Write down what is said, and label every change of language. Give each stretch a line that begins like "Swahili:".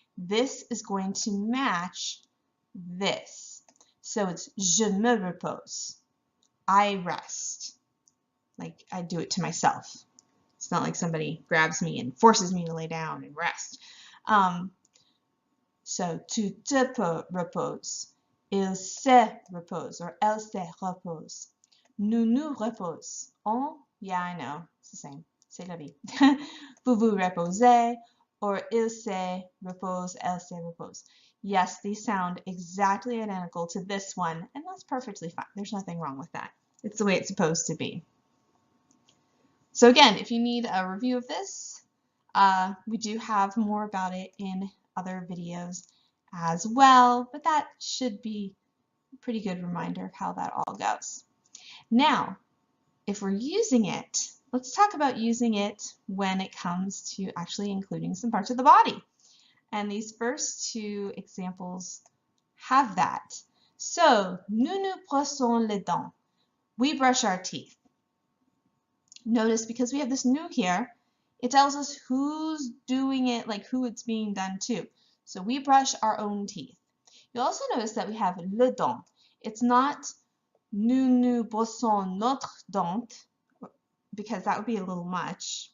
English: This is going to match this. So it's
French: je me repose.
English: I rest. Like I do it to myself. It's not like somebody grabs me and forces me to lay down and rest.
French: So tu te reposes. Il se repose or elle se repose. Nous nous repose.
English: On, yeah, I know, it's the same.
French: C'est la vie. Vous vous reposez or il se repose, elle se repose.
English: Yes, these sound exactly identical to this one, and that's perfectly fine. There's nothing wrong with that. It's the way it's supposed to be. So again, if you need a review of this, we do have more about it in other videos as well, but that should be a pretty good reminder of how that all goes. Now, if we're using it, let's talk about using it when it comes to actually including some parts of the body. And these first two examples have that.
French: So, nous nous brossons les dents.
English: We brush our teeth. Notice because we have this nous here, it tells us who's doing it, like who it's being done to. So we brush our own teeth. You'll also notice that we have le dent. It's not
French: nous nous brossons notre dent,
English: because that would be a little much.